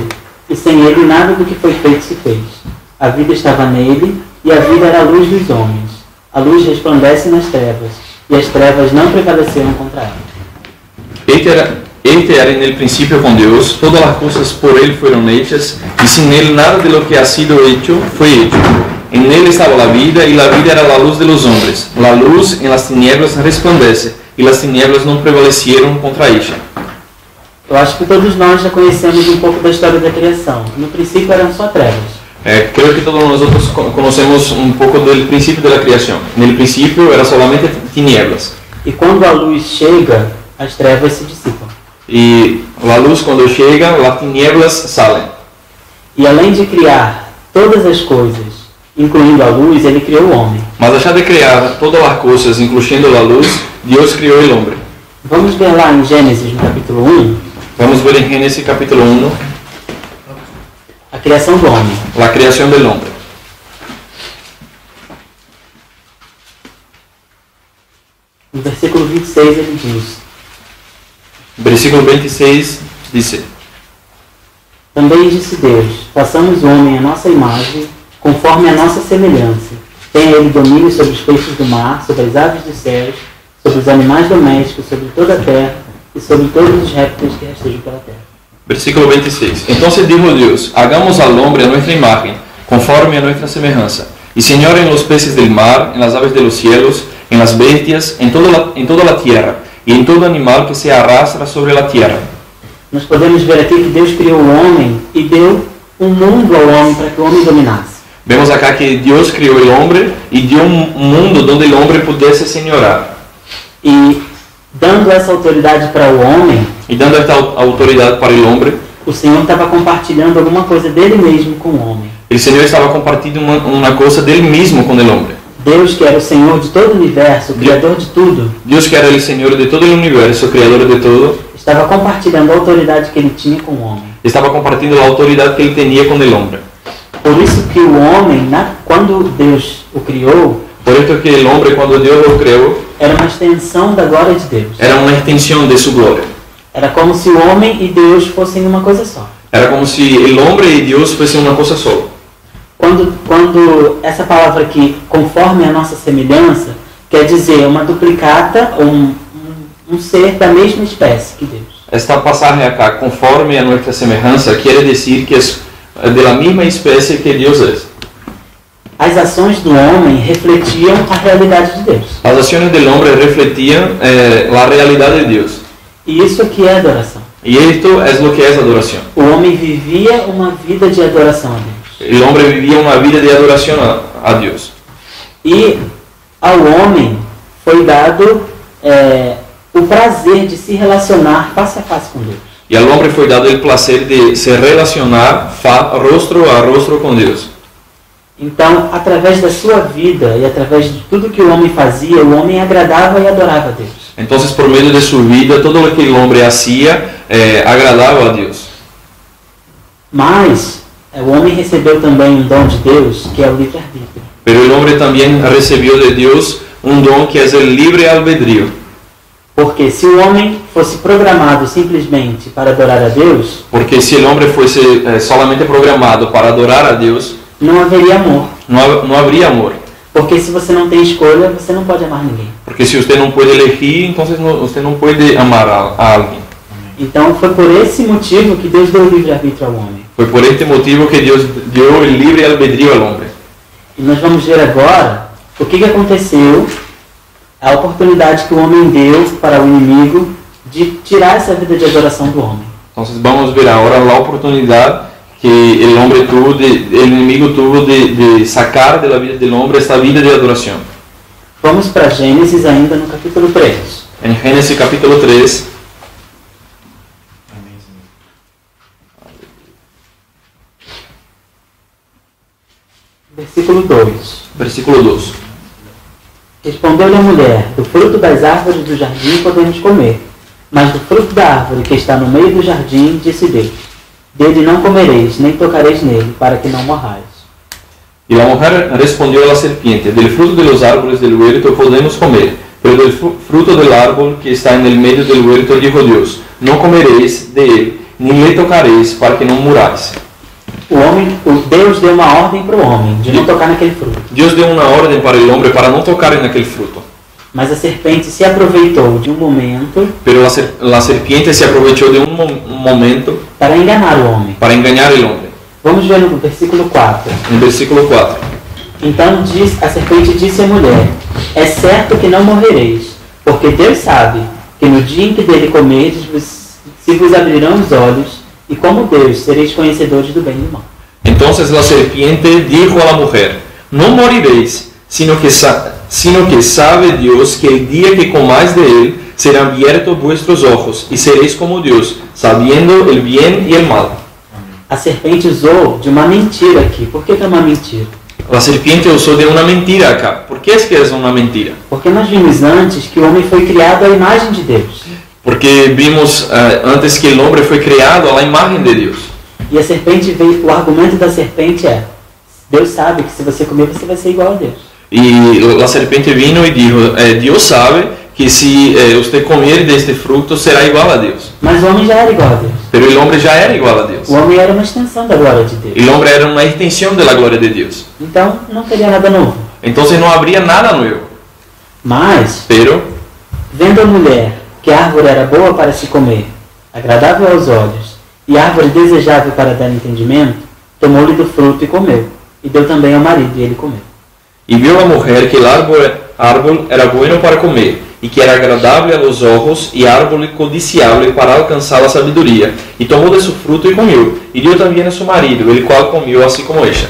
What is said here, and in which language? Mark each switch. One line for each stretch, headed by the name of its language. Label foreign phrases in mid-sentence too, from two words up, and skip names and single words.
Portuguese: E sem ele nada do que foi feito se fez. A vida estava nele, e a vida era a luz dos homens. A luz resplandece nas trevas, e as trevas não prevaleceram contra ela. Este era no princípio com Deus, todas as coisas por ele foram hechas, e sem ele
Spanish: nada de lo que ha sido hecho
Portuguese: foi hecho.
Spanish: En él estaba la vida, y la vida era la luz de los hombres. La luz en las tinieblas resplandece, y las tinieblas não prevalecieron contra ella.
Portuguese: Eu acho que todos nós já conhecemos um pouco da história da criação. No princípio eram só trevas.
Spanish: Creo que todos nosotros conocemos un poco del principio de la creación. En el principio era solamente tinieblas.
Portuguese: E quando a luz chega, as trevas se dissipam.
Spanish: Y la luz cuando llega, las tinieblas salen.
Portuguese: E além de criar todas as coisas, incluindo a luz, ele criou o homem.
Spanish: Mas allá de crear todas las cosas, incluyendo la luz, Dios crió el hombre.
Portuguese: Vamos ver lá em Gênesis, no capítulo 1.
Spanish: Vamos ver en Génesis capítulo 1.
Portuguese: A criação do homem.
Spanish: La creación del hombre.
Portuguese: No versículo 26 ele diz:
Spanish: Versículo 26 dice:
Portuguese: também disse Deus: façamos o homem à nossa imagem, conforme a nossa semelhança. Tenha ele domínio sobre os peixes do mar, sobre as aves dos céus, sobre os animais domésticos, sobre toda a terra e sobre todos os répteis que rastejam pela terra. Versículo 26.
Spanish: Entonces dijo Dios: hagamos al hombre a nuestra imagen, conforme a nuestra semejanza, y señor en los peces del mar, en las aves de los cielos, en las bestias, en toda la tierra, y en todo animal que se arrastra sobre la tierra.
Portuguese: Nós podemos ver aqui que Deus criou o homem e deu um mundo ao homem para que o homem dominasse.
Spanish: Vemos acá que Dios crió el hombre y dio un mundo donde el hombre pudiese señorar.
Portuguese: E dando essa autoridade para o homem,
Spanish: Y dando esta autoridad para el hombre,
Portuguese: o Senhor estava compartilhando alguma coisa dele mesmo com o homem.
Spanish: el Señor estaba compartiendo una cosa de él mismo con el hombre.
Portuguese: Deus, que era o Senhor de todo o universo, o Criador de tudo,
Spanish: Dios, que era el Señor de todo el universo, creador de todo,
Portuguese: estava compartilhando a autoridade que ele tinha com o homem.
Spanish: estaba compartiendo la autoridad que él tenía con el hombre.
Portuguese: Por isso que o homem, quando Deus o criou,
Spanish: Por esto que el hombre, cuando Dios lo creó,
Portuguese: era uma extensão da glória de Deus.
Spanish: era una extensión de su gloria.
Portuguese: Era como se o homem e Deus fossem uma coisa só.
Spanish: Era como si el hombre y Dios fuesen una cosa sola.
Portuguese: Quando essa palavra aqui, conforme a nossa semelhança, quer dizer uma duplicata ou um ser da mesma espécie que Deus.
Spanish: Esta pasaje acá, conforme a nuestra semejanza, quiere decir que es de la misma especie que Dios es.
Portuguese: As ações do homem refletiam a realidade de Deus.
Spanish: Las acciones del hombre refletían la realidad de Dios.
Portuguese: E isso aqui é adoração.
Spanish: Y esto es lo que es adoración.
Portuguese: O homem vivia uma vida de adoração a Deus.
Spanish: El hombre vivía una vida de adoración a Dios.
Portuguese: E ao homem foi dado o prazer de se relacionar face a face com Deus.
Spanish: Y al hombre fue dado el placer de se relacionar rostro a rostro com Deus.
Portuguese: Então, através da sua vida e através de tudo que o homem fazia, o homem agradava e adorava a Deus.
Spanish: Entonces, por medio de su vida, todo lo que el hombre hacía agradaba a Dios.
Portuguese: Mas o homem recebeu também um dom de Deus, que é o livre-arbítrio.
Spanish: Pero el hombre también recibió de Dios un don que es el libre albedrío.
Portuguese: Porque se o homem fosse programado simplesmente para adorar a Deus,
Spanish: Porque si el hombre fuese solamente programado para adorar a Dios,
Portuguese: não haveria amor.
Spanish: no habría amor.
Portuguese: Porque se você não tem escolha, você não pode amar ninguém.
Spanish: Porque si usted no puede elegir, entonces usted no puede amar a alguien.
Portuguese: Então foi por esse motivo que Deus deu o livre-arbítrio ao homem.
Spanish: Fue por este motivo que Dios dio el libre albedrío al hombre.
Portuguese: E nós vamos ver agora o que aconteceu, a oportunidade que o homem deu para o inimigo de tirar essa vida de adoração do homem.
Spanish: Entonces vamos ver ahora la oportunidad que el hombre tuvo, el enemigo tuvo de sacar de la vida del hombre esta vida de adoración.
Portuguese: Vamos para Gênesis ainda no capítulo 3.
Spanish: En Génesis capítulo 3, versículo 2. versículo 2.
Portuguese: Respondeu-lhe a mulher: do fruto das árvores do jardim podemos comer, mas do fruto da árvore que está no meio do jardim, disse Deus: dele não comereis, nem tocareis nele, para que não morrais.
Spanish: Y la mujer respondió a la serpiente: del fruto de los árboles del huerto podemos comer, pero del fruto del árbol que está en el medio del huerto dijo Dios: no comeréis de él, ni le tocaréis,
Portuguese: para que não murais. Deus deu uma ordem para o homem de não tocar naquele fruto.
Spanish: Dios dio una orden para el hombre para no tocar en aquel fruto.
Portuguese: Mas a serpente se aproveitou de um momento
Spanish: Pero la serpiente se aprovechó de un momento
Portuguese: para enganar o homem.
Spanish: para engañar al hombre.
Portuguese: Vamos ver no versículo 4.
Spanish: En el versículo 4.
Portuguese: Então a serpente disse à mulher: é certo que não morrereis, porque Deus sabe que no dia em que dele comerdes, se vos abrirão os olhos, e como Deus sereis conhecedores do bem e do mal.
Spanish: Entonces la serpiente dijo a la mujer: no moriréis, sino que sabe Dios que el día que comáis de él serán abiertos vuestros ojos y seréis como Dios, sabiendo el bien y el mal.
Portuguese: A serpente usou de uma mentira aqui. Por que é uma mentira?
Spanish: La serpiente usó de una mentira acá. ¿Por qué es que es una mentira?
Portuguese: Porque nós vimos antes que o homem foi criado à imagem de Deus.
Spanish: Porque vimos antes que el hombre fue creado a la imagen de Dios.
Portuguese: E a serpente veio, o argumento da serpente é: Deus sabe que se você comer, você vai ser igual a Deus.
Spanish: Y la serpiente vino y dijo: Dios sabe que si usted comer de este fruto será igual a Dios.
Portuguese: Mas o homem já era igual a Deus.
Spanish: Pero el hombre ya era igual a Dios.
Portuguese: O homem era uma extensão da glória de Deus.
Spanish: El hombre era una extensión de la gloria de Dios.
Portuguese: Então não teria nada novo.
Spanish: Entonces no habría nada nuevo.
Portuguese: Mas,
Spanish: Pero,
Portuguese: vendo a mulher que a árvore era boa para se comer, agradável aos olhos, e árvore desejável para dar entendimento, tomou-lhe do fruto e comeu, e deu também ao marido, e ele comeu.
Spanish: y vio la mujer que el árbol era bueno para comer, y que era agradable a los ojos, y árbol codiciable para alcanzar la sabiduría, y tomó de su fruto y comió, y dio también a su marido, el cual comió así como ella.